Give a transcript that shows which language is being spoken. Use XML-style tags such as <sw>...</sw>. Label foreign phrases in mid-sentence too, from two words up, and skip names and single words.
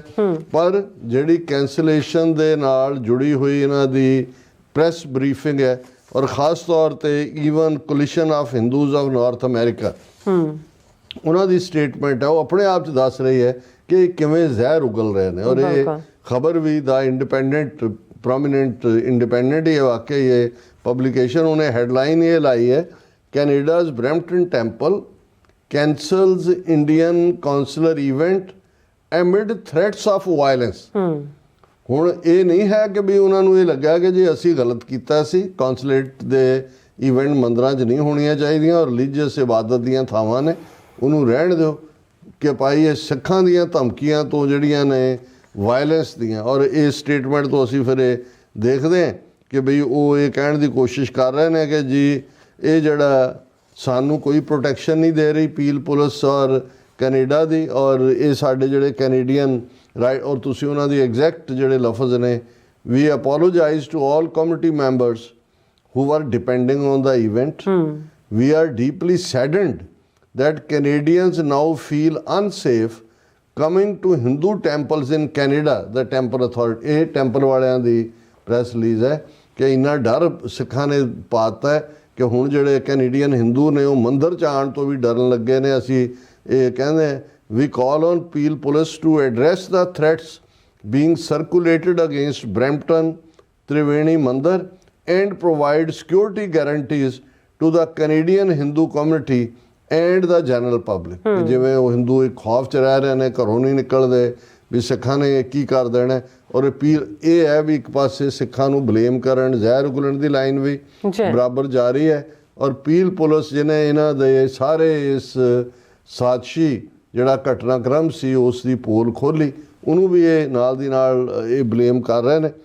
<pa>ਪਰ ਜਿਹੜੀ ਕੈਂਸਲੇਸ਼ਨ ਦੇ ਨਾਲ ਜੁੜੀ ਹੋਈ ਇਹਨਾਂ ਦੀ</pa> <en>press briefing</en> <pa>ਹੈ, ਔਰ ਖ਼ਾਸ ਤੌਰ ਤੇ ਈਵਨ ਕੋਲੀਸ਼ਨ ਆਫ ਹਿੰਦੂਜ਼ ਆਫ ਨਾਰਥ ਅਮਰੀਕਾ, ਉਹਨਾਂ ਦੀ ਸਟੇਟਮੈਂਟ ਹੈ, ਉਹ ਆਪਣੇ ਆਪ 'ਚ ਦੱਸ ਰਹੀ ਹੈ ਕਿ ਕਿਵੇਂ ਜ਼ਹਿਰ ਉਗਲ ਰਹੇ ਨੇ। ਔਰ ਇਹ ਖਬਰ ਵੀ ਦਾ ਇੰਡੀਪੈਂਡੈਂਟ, ਪ੍ਰੋਮੀਨੈਂਟ ਇੰਡੀਪੈਂਡੈਂਟ ਹੀ ਵਾਕਿਆ ਇਹ ਪਬਲਿਕੇਸ਼ਨ, ਉਹਨੇ ਹੈਡਲਾਈਨ ਇਹ ਲਾਈ ਹੈ,</pa> <en>Canada's Brampton temple cancels Indian consular event amid threats of violence.</en> <pa>ਹੁਣ ਇਹ ਨਹੀਂ ਹੈ ਕਿ ਵੀ ਉਹਨਾਂ ਨੂੰ ਇਹ ਲੱਗਾ ਕਿ ਜੇ ਅਸੀਂ ਗਲਤ ਕੀਤਾ ਸੀ, ਕੌਂਸੂਲੇਟ ਦੇ ਇਵੈਂਟ ਮੰਦਰਾਂ 'ਚ ਨਹੀਂ ਹੋਣੀਆਂ ਚਾਹੀਦੀਆਂ ਔਰ ਰਿਲੀਜੀਅਸ ਇਬਾਦਤ ਦੀਆਂ ਥਾਵਾਂ ਨੇ, ਉਹਨੂੰ ਰਹਿਣ ਦਿਓ ਕਿ ਭਾਈ ਇਹ ਸਿੱਖਾਂ ਦੀਆਂ ਧਮਕੀਆਂ ਤੋਂ ਜਿਹੜੀਆਂ ਨੇ ਵਾਇਲੈਂਸ ਦੀਆਂ, ਔਰ ਇਹ ਸਟੇਟਮੈਂਟ ਤੋਂ ਅਸੀਂ ਫਿਰ ਇਹ ਦੇਖਦੇ ਹਾਂ ਕਿ ਬਈ ਉਹ ਇਹ ਕਹਿਣ ਦੀ ਕੋਸ਼ਿਸ਼ ਕਰ ਰਹੇ ਨੇ ਕਿ ਜੀ ਇਹ ਜਿਹੜਾ ਸਾਨੂੰ ਕੋਈ ਪ੍ਰੋਟੈਕਸ਼ਨ ਨਹੀਂ ਦੇ ਰਹੀ ਪੀਲ ਪੁਲਿਸ ਔਰ ਕੈਨੇਡਾ ਦੀ, ਔਰ ਇਹ ਸਾਡੇ ਜਿਹੜੇ</pa> <en>Canadian right,</en> <pa>ਔਰ ਤੁਸੀਂ ਉਹਨਾਂ ਦੀ ਐਗਜ਼ੈਕਟ ਜਿਹੜੇ ਲਫ਼ਜ਼ ਨੇ,</pa> <en>We apologize to all community members who were depending on the event. We are deeply saddened that Canadians now feel unsafe coming to Hindu temples in Canada. The temple authority,</en> <pa>ਇਹ ਟੈਂਪਲ ਵਾਲਿਆਂ ਦੀ</pa> <en>press release</en> <pa>ਹੈ ਕਿ ਇੰਨਾ ਡਰ ਸਿੱਖਾਂ ਨੇ ਪਾਤਾ ਹੈ ਕਿ ਹੁਣ ਜਿਹੜੇ</pa> <en>Canadian Hindu</en> <pa>ਨੇ ਉਹ ਮੰਦਿਰ 'ਚ ਆਉਣ ਤੋਂ ਵੀ ਡਰਨ ਲੱਗੇ ਨੇ। ਅਸੀਂ ਇਹ ਕਹਿੰਦੇ</pa> <en>we call on Peel Police to address the threats being circulated against Brampton Triveni Mandir and provide security guarantees to the Canadian Hindu community and the general public।</en> <pa>ਜਿਵੇਂ ਉਹ ਹਿੰਦੂ ਇੱਕ ਖੌਫ 'ਚ ਰਹਿ ਰਹੇ ਨੇ, ਘਰੋਂ ਨਹੀਂ ਨਿਕਲਦੇ ਵੀ ਸਿੱਖਾਂ ਨੇ ਕੀ ਕਰ ਦੇਣਾ, ਔਰ ਇਹ ਹੈ ਵੀ ਇੱਕ ਪਾਸੇ ਸਿੱਖਾਂ ਨੂੰ ਬਲੇਮ ਕਰਨ, ਜ਼ਹਿਰ ਉਗਲਣ ਦੀ ਲਾਈਨ ਵੀ ਬਰਾਬਰ ਜਾਰੀ ਹੈ, ਔਰ ਪੀਲ ਪੁਲਿਸ ਜਿਹਨੇ ਇਹਨਾਂ ਦੇ ਸਾਰੇ ਇਸ ਸਾਜ਼ਿਸ਼ੀ ਜਿਹੜਾ ਘਟਨਾਕ੍ਰਮ ਸੀ ਉਸ ਦੀ ਪੋਲ ਖੋਲ੍ਹੀ, ਉਹਨੂੰ ਵੀ ਇਹ ਨਾਲ ਦੀ ਨਾਲ ਇਹ ਬਲੇਮ ਕਰ ਰਹੇ ਨੇ।</pa>